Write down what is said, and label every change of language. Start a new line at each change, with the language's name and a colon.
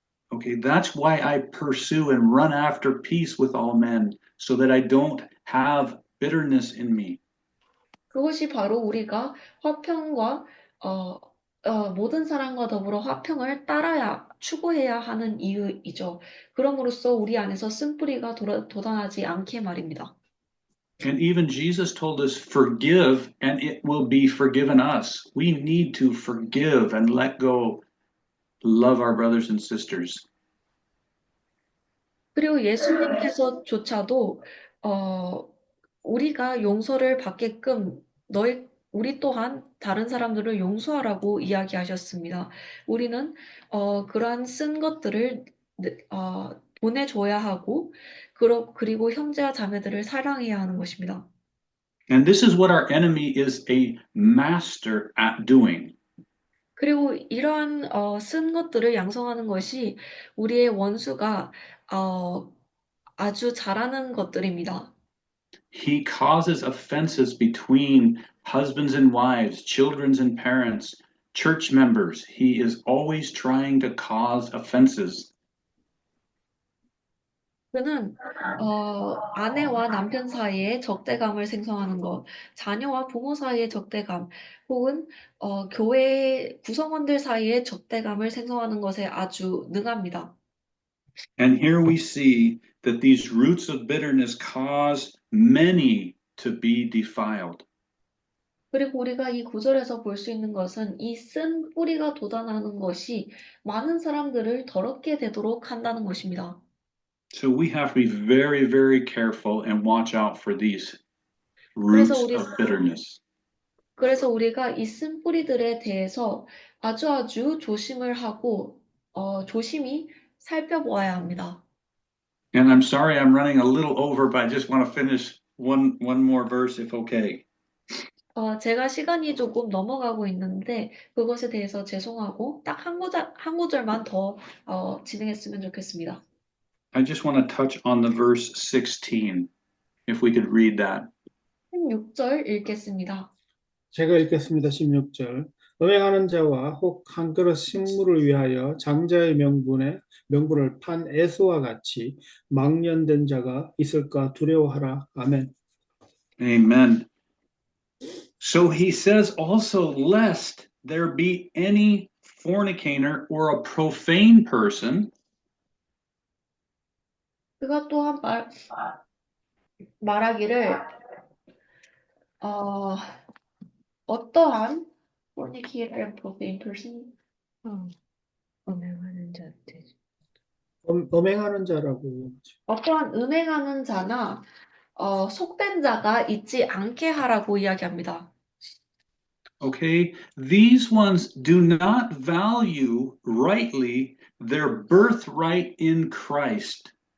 English: Okay, that's why I pursue and run after peace with all men, so that I don't have bitterness in me.
Korean: 그것이 바로 우리가 화평과 모든 사람과 더불어 화평을 추구해야 하는 이유이죠. 그럼으로써 우리 안에서 쓴뿌리가 돋아나지 않게 말입니다.
English: And even Jesus told us, forgive and it will be forgiven us. We need to forgive and let go, love our brothers and sisters.
Korean: 그리고 예수님께서조차도 우리가 용서를 받게끔 우리 또한 다른 사람들을 용서하라고 이야기하셨습니다. 우리는 그러한 쓴 것들을 보내줘야 하고 그리고 형제와 자매들을 사랑해야 하는 것입니다.
English: And this is what our enemy is a master at doing.
Korean: 그리고 이러한 쓴 것들을 양성하는 것이 우리의 원수가 아주 잘하는 것들입니다.
English: He causes offenses between husbands and wives, children and parents, church members. He is always trying to cause offenses.
Korean: 그는 아내와 남편 사이에 적대감을 생성하는 것, 자녀와 부모 사이에 적대감, 혹은 교회 구성원들 사이에 적대감을 생성하는 것에 아주 능합니다.
English: And here we see that these roots of bitterness cause many to be defiled.
Korean: 그리고 우리가 이 구절에서 볼 수 있는 것은 이 쓴 뿌리가 돋아나는 것이 많은 사람들을 더럽게 되도록 한다는 것입니다.
English: So we have to be very, very careful and watch out for these
Korean: 그래서
English: roots
Korean: 우리
English: of bitterness.
Korean: 그래서 우리가 이 쓴 뿌리들에 대해서 아주 조심을 하고 조심히 살펴보아야 합니다.
English: And I'm sorry I'm running a little over, but I just want to finish one more verse if okay.
Korean: 제가 시간이 조금 넘어가고 있는데 그것에 대해서 죄송하고 딱 한 구절만 더 진행했으면 좋겠습니다.
English: I just want to touch on the verse 16, if we could read that.
Korean: 16절 읽겠습니다. 제가 읽겠습니다. 16절. 음행하는 자와 혹 한 그릇 식물을 위하여 장자의 명분을 판 에서와 같이 망령된 자가 있을까 두려워하라. 아멘.
English: Amen. So he says also, lest there be any fornicator or a profane person.
Korean: 그가 또한 말하기를 어떠한
English: fornicator and profane person
Korean: 음행하는 자들 음행하는 자라고. 어떠한 음행하는 자나 속된 자가 있지 않게 하라고 이야기합니다.
English: Okay, these ones do not value rightly their birthright in Christ.